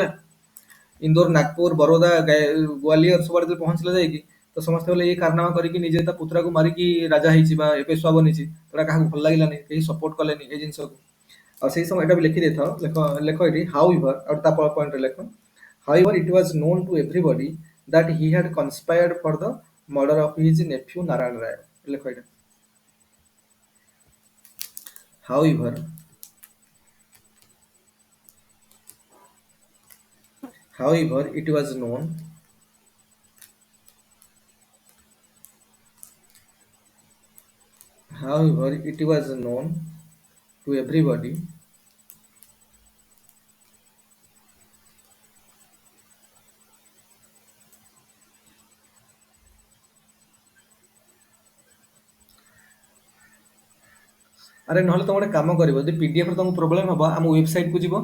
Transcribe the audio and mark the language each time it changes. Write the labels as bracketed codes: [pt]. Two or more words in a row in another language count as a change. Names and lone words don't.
[or] ଇନ୍ଦୋର, ନାଗପୁର, ବରୋଦା, ଗ୍ୱାଲିୟର ସବୁଆଡେ ଯେତେବେଳେ ପହଞ୍ଚିଲା ଯାଇକି, ତ ସମସ୍ତେ କହିଲେ ଏଇ କାରନାମା କରିକି ନିଜେ ତା ପୁତୁରାକୁ ମାରିକି ରାଜା ହେଇଛି ବା ପେଶୱା ବନିଛି। ଏଟା କାହାକୁ ଭଲ ଲାଗିଲାନି, କେହି ସପୋର୍ଟ କଲେନି ଏଇ ଜିନିଷକୁ। ଆଉ ସେଇ ସମୟ ଏଟା ବି ଲେଖି ଦେଇଥାଅ, ଲେଖ ଏଠି ହାଉ ଇଭର, ଆଉ ତା ପଏଣ୍ଟରେ ଲେଖ [en] however it was known to everybody that he had conspired for the murder of his nephew Narayana Raya। [or] ଲେଖ ଏଇଟା [en] however it was known to everybody [or] ଆରେ ନହେଲେ ତମେ ଗୋଟେ କାମ କରିବ, ଯଦି ପିଡିଏଫ୍ ରେ ତମକୁ ପ୍ରୋବ୍ଲେମ୍ ହବ, ଆମ ୱେବସାଇଟ୍କୁ ଯିବ।